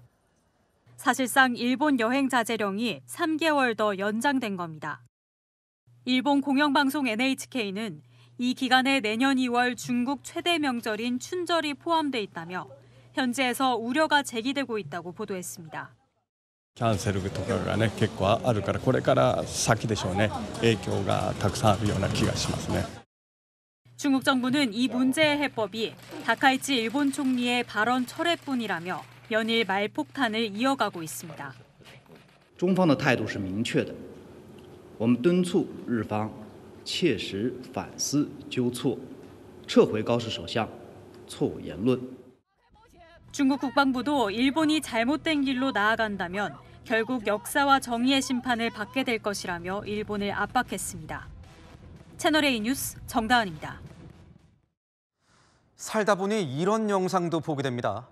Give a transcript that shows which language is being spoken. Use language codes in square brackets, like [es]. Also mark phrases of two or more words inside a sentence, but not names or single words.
[ko] 사실상 일본 여행 자제령이 3개월 더 연장된 겁니다. 일본 공영방송 NHK는 이 기간에 내년 2월 중국 최대 명절인 춘절이 포함돼 있다며 현지에서 우려가 제기되고 있다고 보도했습니다. [ja] キャンセルとかがね結構あるからこれから先でしょうね。影響がたくさんあるような気がしますね。 [ko] 중국 정부는 이 문제의 해법이 다카이치 일본 총리의 발언 철회뿐이라며 연일 말폭탄을 이어가고 있습니다. [zh] 中方的态度是明确的，我们敦促日方切实反思纠错，撤回高市首相错误言论。 [ko] 중국 국방부도 일본이 잘못된 길로 나아간다면 결국 역사와 정의의 심판을 받게 될 것이라며 일본을 압박했습니다. 채널A 뉴스 정다은입니다. 살다 보니 이런 영상도 보게 됩니다.